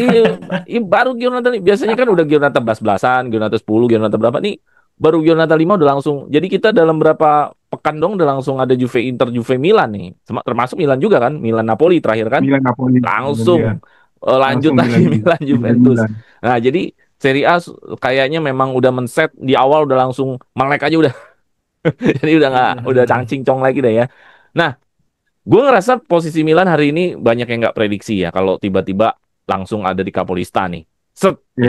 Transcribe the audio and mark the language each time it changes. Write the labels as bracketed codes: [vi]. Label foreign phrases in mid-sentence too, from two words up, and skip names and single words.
[id] Iya, baru Giornata nih. Biasanya kan udah Giornata 11-belasan, Giornata 10, Giornata berapa nih? Baru Giornata 5 udah langsung. Jadi kita dalam berapa pekan dong udah langsung ada Juve Inter, Juve Milan nih. Termasuk Milan juga kan, Milan Napoli terakhir kan. Milan Napoli. Langsung Ya. lanjut Langsung lagi Milan. Milan Milan. Juventus. Milan. Nah, jadi Serie A kayaknya memang udah men-set di awal udah langsung melek aja udah. Jadi udah nggak udah cangcing-cong lagi deh ya. Nah, gue ngerasa posisi Milan hari ini banyak yang nggak prediksi ya kalau tiba-tiba langsung ada di Kapolista nih. Set, ya